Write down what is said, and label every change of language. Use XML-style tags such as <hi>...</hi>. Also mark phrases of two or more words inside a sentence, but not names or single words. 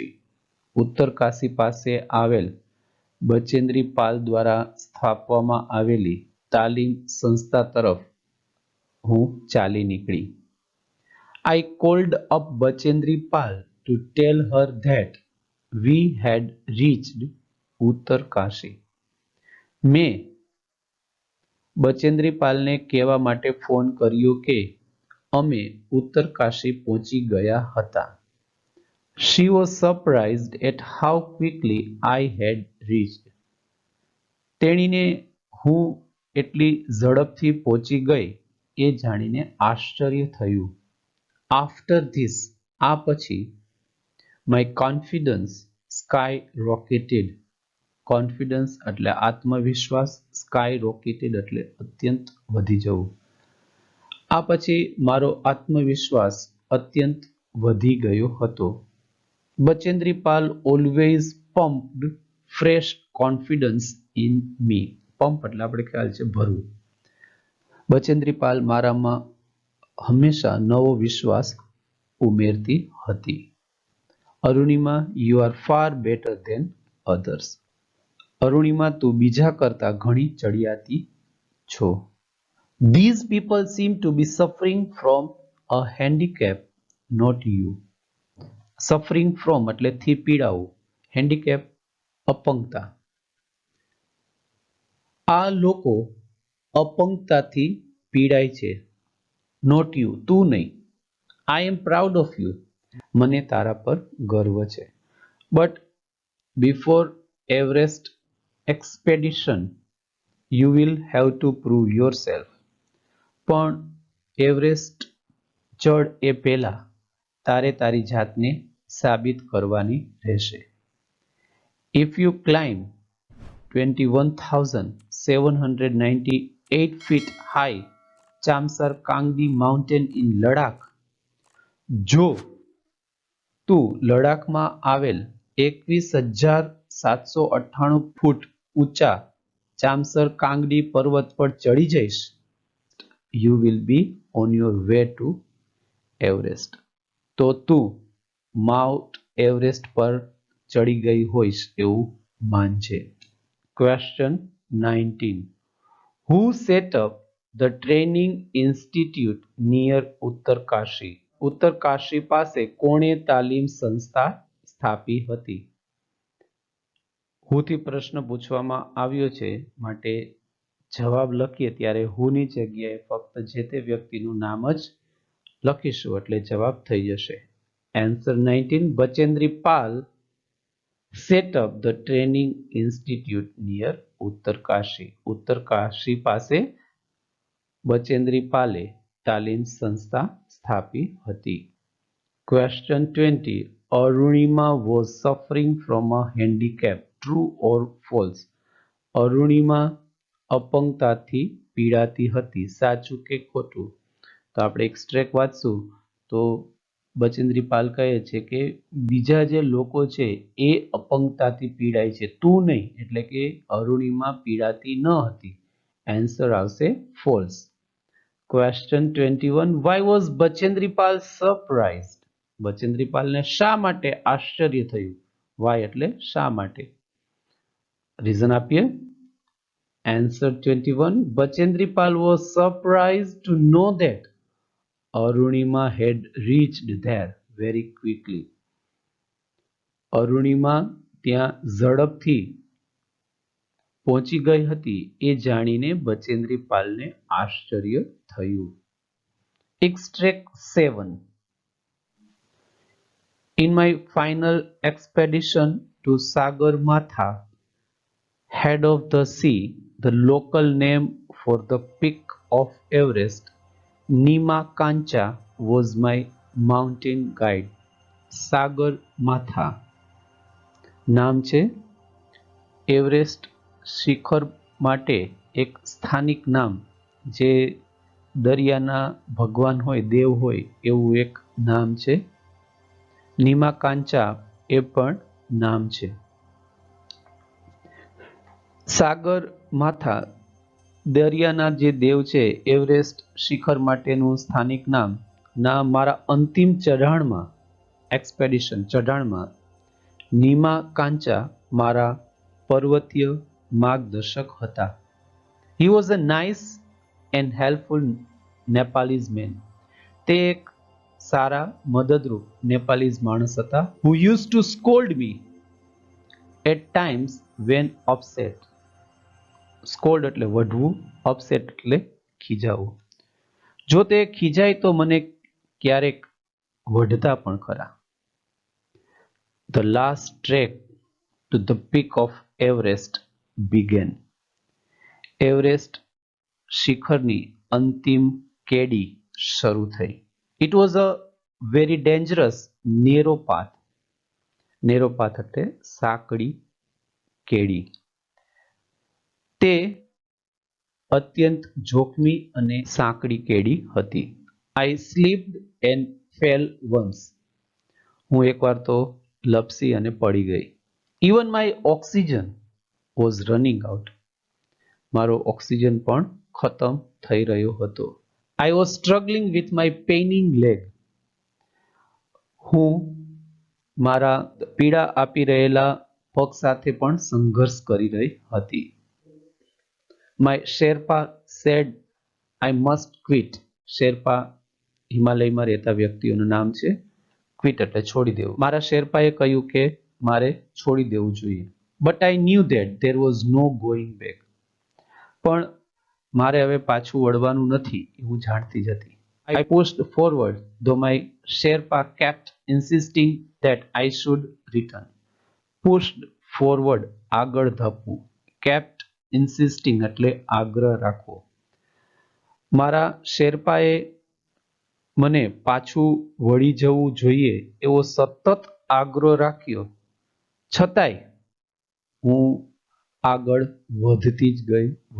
<gu>ઉત્તરકાશી પાસે આવેલ બચેન્દ્રી પાલ દ્વારા સ્થાપવામાં આવેલી તાલીમ સંસ્થા તરફ હું ચાલી નીકળી।</gu> <en>I called up Bachendri Pal to tell her that we had reached Uttarkashi.</en> <gu>મેં બચેન્દ્રી પાલને કહેવા માટે ફોન કર્યો કે અમે ઉત્તરકાશી પહોંચી ગયા હતા।</gu> <en>She was surprised at how quickly I had reached.</en> <gu>તેણીને હું એટલી ઝડપથી પહોંચી ગઈ એ જાણીને આશ્ચર્ય થયું।</gu> <en>After this,</en> <gu>આ પછી</gu> <en>my confidence skyrocketed.</en> <gu>Confidence એટલે આત્મવિશ્વાસ, skyrocketed એટલે અત્યંત વધી જવું। આ પછી મારો આત્મવિશ્વાસ અત્યંત વધી ગયો હતો।</gu> <en>Bachendri Pal always pumped fresh confidence in me.</en> <gu>Pump એટલે આપણે ખ્યાલ છે ભરવું। બચેન્દ્રી પાલ મારામાં હંમેશા નવો વિશ્વાસ ઉમેરતી હતી। અરુણિમા,</gu> <en>you are far better than others.</en> <gu>અરુણિમા, તું બીજા કરતા ઘણી ચડિયાતી છો।</gu> <en>These people seem to be suffering from a handicap, not you. Suffering from</en> <gu>એટલે થી પીડાવું, handicap અપંગતા। આ લોકો અપંગતાથી પીડાય છે,</gu> <en>not you,</en> <gu>તું નહીં।</gu> <en>I am proud of you.</en> <gu>મને તારા પર ગર્વ છે।</gu> <en>But before Everest expedition, you will have to prove yourself.</en> <gu>પણ એવરેસ્ટ ચડ એ પહેલા તારે તારી જાતને સાબિત કરવાની રહેશે।</gu> <en>If you climb 21,798 feet high Chamsar Kangdi mountain in Ladakh,</en> <gu>જો તું લડાખમાં આવેલ 21,798 ફૂટ ઊંચા ચામસર કાંગડી પર્વત પર ચડી જઈશ.</gu> <en>You will be on your way to Everest.</en> <gu>તો તું માઉન્ટ એવરેસ્ટ પર ચડી ગઈ હોઈશ એવું માનજે.</gu> <en>Question 19. Who set up the training institute near ઉત્તરકાશી?</en> <gu>ઉત્તરકાશી પાસે કોણે તાલીમ સંસ્થા સ્થાપી હતી? હુથી પ્રશ્ન પૂછવામાં આવ્યો છે, માટે જવાબ લખીએ ત્યારે હુની જગ્યાએ ફક્ત જે તે વ્યક્તિનું નામ જ લખીશું એટલે જવાબ થઈ જશે.</gu> <en>Answer 19. બચેન્દ્રી પાલ set up the training institute near ઉત્તરકાશી.</en> <gu>ઉત્તરકાશી પાસે બચેન્દ્રી પાલે તાલીમ સંસ્થા સ્થાપી હતી.</gu> <en>Question 20. Arunima was suffering from a handicap. True or false?</en> <gu>અરુણિમા અપંગતાથી પીડાતી હતી. સાચું કે ખોટું? તો આપણે એક્સ્ટ્રેક્ટ વાંચશું તો બચેન્દ્રી પાલ કહે છે કે બીજા જે લોકો છે એ અપંગતાથી પીડાય છે, તું નહીં, એટલે કે અરુણિમા પીડાતી ન હતી. આન્સર આવશે ફોલ્સ.</gu> <en>Question 21. Why was Bachendri Pal surprised?</en> <gu>બચેન્દ્રી પાલને શા માટે આશ્ચર્ય થયું? વાય એટલે શા માટે? રીઝન આપીએ.</gu> <en>Answer 21. બચેન્દ્રી પાલ was surprised to know that Arunima had reached there very quickly.</en> <gu>અરુણિમા ત્યાં ઝડપથી પહોંચી ગઈ હતી એ જાણીને બચેન્દ્રી પાલને આશ્ચર્ય થયું.</gu> <en>Extract 7. In my final expedition to Sagarmatha, head of the sea, the local name for the peak of Everest, Nima-Kancha, was my mountain guide.</en> <gu>Sagarmatha નામ છે. એવરેસ્ટ શિખર માટે એક સ્થાનિક નામ, જે દરિયાના ભગવાન હોય, દેવ હોય એવું એક નામ છે. નીમાકાંચા એ પણ નામ છે. સાગર માથા દરિયાના જે દેવ છે, એવરેસ્ટ શિખર માટેનું સ્થાનિક નામ મારા અંતિમ ચઢાણમાં, એક્સપેડિશન ચઢાણમાં, નીમાકાંચા મારા પર્વતીય માર્ગદર્શક હતા.</gu> <en>He was a nice and helpful Nepalese man.</en> <gu>તે એક સારા મદદરૂપ નેપાલીઝ માણસ હતા.</gu> <en>Who used to scold me at times when upset.</en> <gu>Scold એટલે વઢવું, upset એટલે ખીજાવું. જો તે ખીજાય તો મને ક્યારેક વઢતા પણ ખરા.</gu> <en>The last trek to the peak of Everest began.</en> <gu>એવરેસ્ટ શિખરની અંતિમ કેડી શરૂ થઈ.</gu> <en>It was a very dangerous narrow path. Narrow path</en> <gu>એટલે સાંકડી કેડી. તે અત્યંત જોખમી અને સાંકડી કેડી હતી.</gu> <en>I slipped and fell once.</en> <gu>હું એકવાર તો લપસી અને પડી ગઈ.</gu> <en>Even my oxygen was running out.</en> <gu>મારો ઓક્સિજન પણ ખતમ થઈ રહ્યો હતો.</gu> <en>I was struggling with my paining leg.</en> <gu>હું મારા પીડા આપી રહેલા પગ સાથે પણ સંઘર્ષ કરી રહી હતી.</gu> <en>My Sherpa said I must quit.</en> <gu>શેરપા હિમાલયમાં રહેતા વ્યક્તિઓનું નામ છે. ક્વિટ એટલે છોડી દેવું. મારા શેરપાએ કહ્યું કે મારે છોડી દેવું જોઈએ.</gu> <en>But I knew that there was no going back.</en> <gu>પણ મારે હવે પાછું વળવાનું નથી એવું જાણતી જ હતી.</gu> <en>I pushed forward though my Sherpa kept insisting that I should return. Pushed forward</en> <gu>આગળ ધપવું.</gu> <en>Kept insisting</en> <gu>એટલે આગ્રહ રાખવો. મારા શેરપાએ મને પાછું વળી જવું જોઈએ એવો સતત આગ્રહ રાખ્યો, છતાંય હું આગળ વધતી જ ગઈ.</gu>